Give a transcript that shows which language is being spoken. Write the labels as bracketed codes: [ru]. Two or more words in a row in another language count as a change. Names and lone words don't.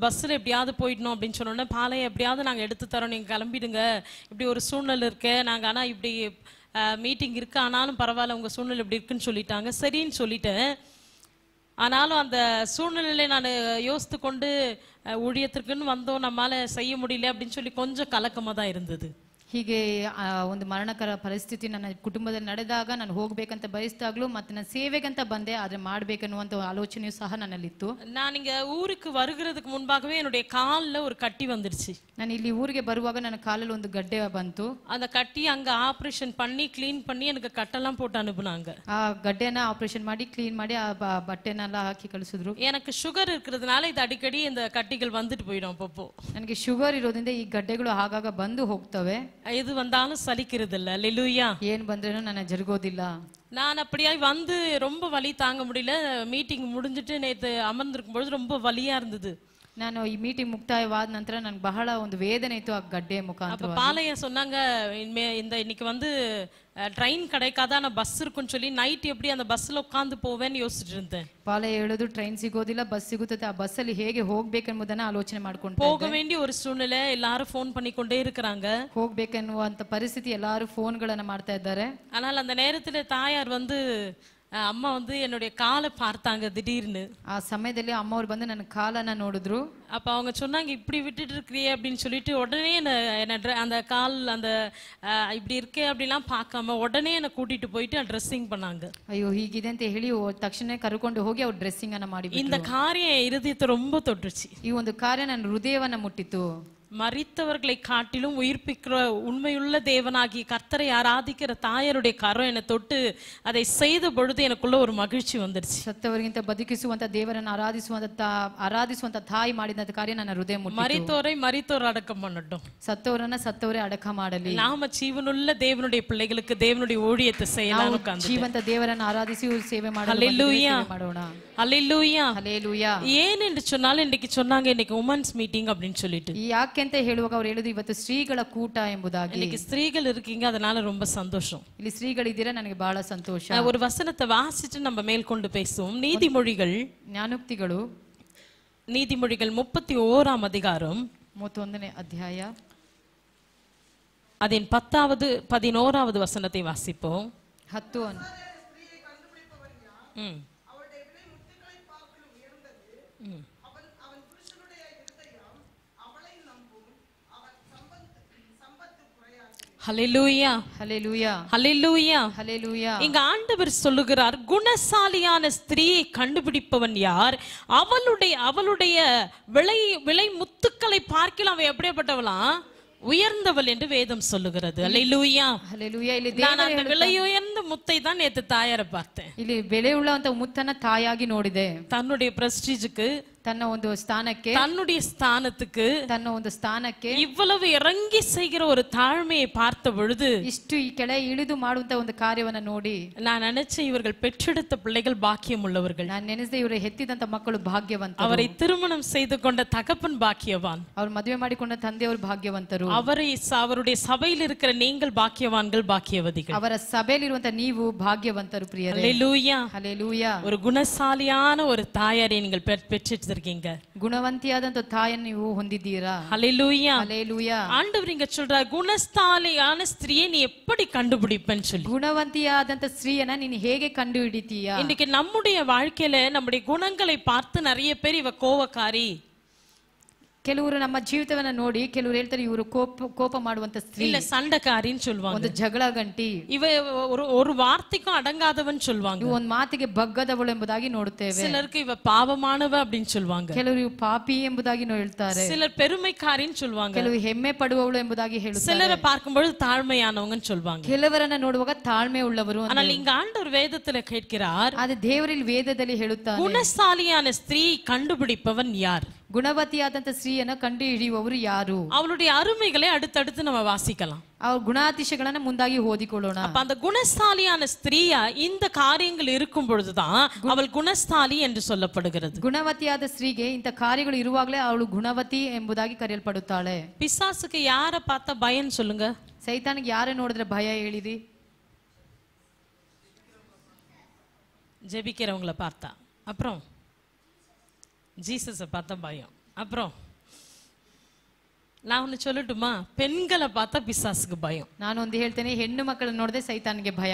[ta] பஸ்ஸில் எப்படியாவது போயிடணும் அப்படின்னு சொன்னோன்னே, பாலையை எப்படியாவது நாங்கள் எடுத்து தரோம், நீங்கள் கிளம்பிடுங்க, இப்படி ஒரு சூழ்நிலை இருக்கு, நாங்கள் ஆனால் இப்படி மீட்டிங் இருக்கு, ஆனாலும் பரவாயில்ல உங்கள் சூழ்நிலை இப்படி இருக்குன்னு சொல்லிட்டாங்க. சரின்னு சொல்லிட்டேன். ஆனாலும் அந்த சூழ்நிலையை நான் யோசித்து கொண்டு ஊழியத்திற்குன்னு வந்தோம், நம்மளால செய்ய முடியல அப்படின்னு சொல்லி கொஞ்சம் கலக்கமாக தான் இருந்தது. [kn] ಹೀಗೆ ಒಂದು ಮರಣಕರ ಪರಿಸ್ಥಿತಿ ನನ್ನ ಕುಟುಂಬದಲ್ಲಿ ನಡೆದಾಗ ನಾನು ಹೋಗ್ಬೇಕಂತ ಬಯಸಿದಾಗ್ಲೂ ಮತ್ತೆ ನಾನು ಸೇವೆಗಂತ ಬಂದೆ, ಆದ್ರೆ ಮಾಡ್ಬೇಕನ್ನುವಂತ ಆಲೋಚನೆಯೂ ಸಹ ನನ್ನಲ್ಲಿತ್ತು. [ta] நான் இங்க ஊருக்கு வருகிறதுக்கு முன்பாகவே என்னுடைய கால்ல ஒரு கட்டி வந்துருச்சு. [kn] ನಾನು ಇಲ್ಲಿ ಊರಿಗೆ ಬರುವಾಗ ನನ್ನ ಕಾಲಲ್ಲಿ ಒಂದು ಗಡ್ಡೆ ಬಂತು. [ta] அந்த கட்டி அங்க ஆபரேஷன் பண்ணி க்ளீன் பண்ணி எனக்கு கட்டெல்லாம் போட்டு அனுப்புனாங்க. [kn] ಆ ಗಡ್ಡೆನ ಆಪರೇಷನ್ ಮಾಡಿ ಕ್ಲೀನ್ ಮಾಡಿ ಆ ಬಟ್ಟೆನೆಲ್ಲ ಹಾಕಿ ಕಳಿಸಿದ್ರು. [ta] எனக்கு சுகர் இருக்கிறதுனால இது அடிக்கடி இந்த கட்டிகள் வந்துட்டு போயிடும் அப்பப்போ. [kn] ನನಗೆ ಶುಗರ್ ಇರೋದ್ರಿಂದ ಈ ಗಡ್ಡೆಗಳು ಆಗಾಗ ಬಂದು ಹೋಗ್ತವೆ. [ta] எது வந்தாலும் சலிக்கிறது இல்ல. அல்லேலூயா. [kn] ಏನ್ ಬಂದ್ರೇನು ನನ್ನ ಜರುಗೋದಿಲ್ಲ. [ta] நான் அப்படியே வந்து ரொம்ப வலி தாங்க முடியல. மீட்டிங் முடிஞ்சிட்டு நேத்து அமர்ந்திருக்கும் பொழுது ரொம்ப வலியா இருந்தது. [kn] ನಾನು ಈ ಮೀಟಿಂಗ್ ಮುಕ್ತಾಯವಾದ ನಂತರ ನನಗೆ ಬಹಳ ಒಂದು ವೇದನೆ ಇತ್ತು ಆ ಗಡ್ಡೆ ಮುಖಾಂತರ. [ta] அப்ப பாலைய சொன்னாங்க இன்னைக்கு வந்து ட்ரெயின் கிடைக்காத ஆனா பஸ் இருக்குன்னு சொல்லி நைட் எப்படி அந்த பஸ்ல உட்கார்ந்து போவேன்னு யோசிச்சுட்டு இருந்தேன். [kn] ಪಾಲೆ ಹೇಳೋದು ಟ್ರೈನ್ ಸಿಗೋದಿಲ್ಲ, ಬಸ್ ಸಿಗುತ್ತದೆ, ಆ ಬಸ್ ಅಲ್ಲಿ ಹೇಗೆ ಹೋಗ್ಬೇಕೆಂಬುದನ್ನ ಆಲೋಚನೆ ಮಾಡ್ಕೊಂಡು [ta] போக வேண்டிய ஒரு சூழ்நிலை, எல்லாரும் ஃபோன் பண்ணி கொண்டே இருக்காங்க. [kn] ಹೋಗ್ಬೇಕೆನ್ನುವಂತ ಪರಿಸ್ಥಿತಿ, ಎಲ್ಲಾರು ಫೋನ್ಗಳನ್ನ ಮಾಡ್ತಾ ಇದ್ದಾರೆ. [ta] ஆனால் அந்த நேரத்துல தாயார் வந்து அம்மா வந்து என்னுடைய காலை பார்த்தாங்க திடீர்னு. [kn] ಆ ಸಮಯದಲ್ಲಿ ಅಮ್ಮ ಅವರು ಬಂದು ನನ್ನ ಕಾಲನ್ನ ನೋಡಿದ್ರು. [ta] அப்ப அவங்க சொன்னாங்க இப்படி விட்டுட்டு இருக்கிறியே அப்படின்னு சொல்லிட்டு உடனே என்ன அந்த கால் அந்த இப்படி இருக்கே அப்படிலாம் பார்க்காம உடனே என்னை கூட்டிட்டு போயிட்டு ட்ரெஸ்ஸிங் பண்ணாங்க. [kn] ಅಯ್ಯೋ ಹೀಗಿದೆ ಅಂತ ಹೇಳಿ ತಕ್ಷಣ ಕರ್ಕೊಂಡು ಹೋಗಿ ಅವ್ರು ಡ್ರೆಸ್ಸಿಂಗ್ ಅನ್ನ ಮಾಡಿ. [ta] இந்த காரியம் என் இருதயத்தை ரொம்ப தொட்டுச்சு. [kn] ಈ ಒಂದು ಕಾರ್ಯ ನನ್ನ ಹೃದಯವನ್ನ ಮುಟ್ಟಿತು. [ta] மரித்தவர்களை காட்டிலும் உயிர்ப்பிக்கிற உண்மையுள்ள தேவனாகிய கர்த்தரை ஆராதிக்கிற தாயருடைய கரம் என்னை தொட்டு அதை செய்த பொழுது எனக்குள்ள ஒரு மகிழ்ச்சி வந்துருச்சு. [kn] ಸತ್ತವರಿಗಿಂತ ಬದುಕಿಸುವಂತ ದೇವರನ್ನು ಆರಾಧಿಸುವಂತ ತಾಯಿ ಮಾಡಿದಂತ ಕಾರ್ಯ ನನ್ನ ಹೃದಯ ಮುಟ್ಟಿತು. [ta] மரித்தோரை மரித்தோர் அடக்கம் பண்ணட்டும், [kn] ಸತ್ತವರನ್ನ ಸತ್ತವರೇ ಅಡಕ ಮಾಡಲಿ. [ta] நாம ஜீவனுள்ள தேவனுடைய பிள்ளைகளுக்கு தேவனுடைய ஊழியத்தை செய்யலாம். [kn] ಜೀವಂತ ದೇವರನ್ನು ಆರಾಧಿಸಿ ಸೇವೆ ಮಾಡೋಣ. [ta] அல்லேலூயா. ஹல்லேலூயா. ஏன் என்று சொன்னாலும் இன்னைக்கு சொன்னாங்க இன்னைக்கு [en] women's meeting [ta] அப்படின்னு சொல்லிட்டு. [kn] ಯಾಕೆ ಅಂತ ಹೇಳುವಾಗ ಅವರು ಹೇಳಿದ್ರು ಇವತ್ತು ಸ್ತ್ರೀಗಳ ಕೂಟ ಎಂಬುದಾಗಿ. [ta] இன்னைக்கு ஸ்திரீகள் இருக்கீங்க, அதனால ரொம்ப சந்தோஷம். [kn] ಇಲ್ಲಿ ಸ್ತ್ರೀಗಳಿದ್ದೀರಾ, ನನಗೆ ಬಹಳ ಸಂತೋಷ. [ta] ஒரு வசனத்தை வாசிச்சு நம்ம மேற்கொண்டு பேசுவோம். நீதிமொழிகள் [kn] ಜ್ಞಾನೋಕ್ತಿಗಳು [ta] நீதிமொழிகள் 31ஆம் அதிகாரம் [kn] 31ನೇ ಅಧ್ಯಾಯ [ta] அதன் 10வது 11வது வசனத்தை வாசிப்போம். 10 ஹல்லேலூயா. ஹல்லேலூயா. ஹல்லேலூயா. ஹல்லேலூயா. இங்க ஆண்டவர் சொல்லுகிறார், குணசாலியான ஸ்திரீயை கண்டுபிடிப்பவன் யார்? அவளுடைய விலை முத்துக்களை பார்க்கலாம் அவ எப்படிப்பட்டவளாம்? உயர்ந்தவள் என்று வேதம் சொல்லுகிறது. அல்லேலூயா. ஹல்லேலூயா. ಇಲ್ಲಿ நான் அந்த விலை உயர்ந்த முத்தை தான் நேத்து தாயாரை பார்த்தேன். [kn] ಇಲ್ಲಿ ಬೆಲೆ ಉಳ್ಳಂತ ಮುತ್ತನ್ನ ತಾಯಾಗಿ ನೋಡಿದೆ. [ta] தன்னுடைய பிரஸ்டீஜுக்கு, [kn] ತನ್ನ ಒಂದು ಸ್ಥಾನಕ್ಕೆ, [ta] தன்னுடைய ஸ்தானத்துக்கு, [kn] ತನ್ನ ಒಂದು ಸ್ಥಾನಕ್ಕೆ [ta] இவ்வளவு இறங்கி செய்கிற ஒரு தாழ்மையை பார்த்த பொழுது, [kn] ಇಷ್ಟು ಈ ಕೆಳ ಇಳಿದು ಮಾಡುವಂತ ಒಂದು ಕಾರ್ಯವನ್ನ ನೋಡಿ [ta] நான் நினைச்சேன் இவர்கள் பெற்றெடுத்த பிள்ளைகள் பாக்கியம் உள்ளவர்கள். [kn] ನಾನು ನೆನೆಸಿದೆ ಇವರು ಹೆತ್ತಿದಂತ ಮಕ್ಕಳು ಭಾಗ್ಯವಂತರು. [ta] அவரை திருமணம் செய்து கொண்ட தகப்பன் பாக்கியவான். [kn] ಅವರು ಮದುವೆ ಮಾಡಿಕೊಂಡ ತಂದೆಯವರು ಭಾಗ್ಯವಂತರು. [ta] அவருடைய சபையில் இருக்கிற நீங்கள் பாக்கியவான்கள், பாக்கியவதிகள். [kn] ಅವರ ಸಭೆಯಲ್ಲಿರುವಂತ ನೀವು ಭಾಗ್ಯವಂತರು ಪ್ರಿಯರೇ. [ta] அல்லேலூயா. [kn] ಹಲ್ಲೇಲೂಯಾ. [ta] ஒரு குணசாலியான ஒரு தாயாரை நீங்கள் பெற்றிருக்கீங்க. [kn] ಗುಣವಂತಿಯಾದಂತ ತಾಯಿಯನ್ನು ನೀವು ಹೊಂದಿದ್ದೀರಾ. [ta] ஹல்லேலூயா. [kn] ಹಲ್ಲೇಲೂಯಾ. [ta] ஆண்டவர் இங்க சொல்றார், குணசாலியான ஸ்திரியை நீ எப்படி கண்டுபிடிப்பேன்னு சொல்லி. [kn] ಗುಣವಂತಿಯಾದಂತ ಸ್ತ್ರೀಯನ್ನ ನೀನು ಹೇಗೆ ಕಂಡು ಹಿಡಿತೀಯಾ? [ta] இன்னைக்கு நம்முடைய வாழ்க்கையில நம்முடைய குணங்களை பார்த்து நிறைய பேர் இவ கோவக்காரி, [kn] ಕೆಲವರು ನಮ್ಮ ಜೀವಿತವನ್ನ ನೋಡಿ ಕೆಲವರು ಹೇಳ್ತಾರೆ ಇವರು ಕೋಪ ಮಾಡುವಂತ ಸ್ತ್ರೀ, [ta] இல்ல சண்டைக்காரின்னு சொல்லுவாங்க, [kn] ಒಂದು ಜಗಳ ಗಂಟಿ, [ta] இவ ஒரு வார்த்தைக்கும் அடங்காதவன் சொல்லுவாங்க, [kn] ಇವು ಒಂದು ಮಾತಿಗೆ ಬಗ್ಗದವಳು ಎಂಬುದಾಗಿ ನೋಡುತ್ತೇವೆ. [ta] சிலருக்கு இவ பாவமானவ அப்படின்னு சொல்லுவாங்க, [kn] ಕೆಲವರು ಇವು ಪಾಪಿ ಎಂಬುದಾಗಿ ಹೇಳ್ತಾರೆ, [ta] சிலர் பெருமைக்காரின்னு சொல்லுவாங்க, [kn] ಕೆಲವು ಹೆಮ್ಮೆ ಪಡುವವಳು ಎಂಬುದಾಗಿ ಹೇಳುತ್ತಾರೆ, [ta] சிலரை பார்க்கும்போது தாழ்மையானவங்கன்னு சொல்லுவாங்க, [kn] ಕೆಲವರನ್ನ ನೋಡುವಾಗ ತಾಳ್ಮೆ ಉಳ್ಳವರು. [ta] ஆனால் இங்க ஆண்டவர் வேதத்துல கேட்கிறார், [kn] ಅದು ದೇವರಲ್ಲಿ ವೇದದಲ್ಲಿ ಹೇಳುತ್ತಾನೆ, [ta] குணசாலியான ஸ்திரீ கண்டுபிடிப்பவன் யார்? [kn] ಗುಣವತಿಯಾದಂತ ಸ್ತ್ರೀಯನ್ನ ಕಂಡು ಹಿಡಿಯುವವರು ಯಾರು? [ta] அவளுடைய அருமைகளை அடுத்தடுத்து நம்ம வாசிக்கலாம். [kn] ಅವ್ರ ಗುಣಾತಿಶಯಗಳನ್ನ ಮುಂದಾಗಿ ಓದಿಕೊಳ್ಳೋಣ. [ta] அப்ப அந்த குணசாலியான ஸ்திரீயா இந்த காரியங்கள் இருக்கும் பொழுதுதான் அவள் குணசாலி என்று சொல்லப்படுகிறது. [kn] ಗುಣವತಿಯಾದ ಸ್ತ್ರೀಗೆ ಇಂಥ ಕಾರ್ಯಗಳು ಇರುವಾಗಲೇ ಅವಳು ಗುಣವತಿ ಎಂಬುದಾಗಿ ಕರೆಯಲ್ಪಡುತ್ತಾಳೆ. [ta] பிசாசுக்கு யாரை பார்த்தா பயம் சொல்லுங்க? [kn] ಸೈತಾನಿಗೆ ಯಾರೇ ನೋಡಿದ್ರೆ ಭಯ ಹೇಳಿರಿ? [ta] ஜெபிக்கிறவங்கள பார்த்தா, அப்புறம் ஜீசஸை பார்த்தா பயம். அப்புறம் நான் ஒன்னு சொல்லட்டுமா, பெண்களை பார்த்தா பிசாசுக்கு பயம். [kn] ನಾನು ಒಂದು ಹೇಳ್ತೇನೆ, ಹೆಣ್ಣು ಮಕ್ಕಳನ್ನ ನೋಡಿದ್ರೆ ಸೈತಾನಿಗೆ ಭಯ.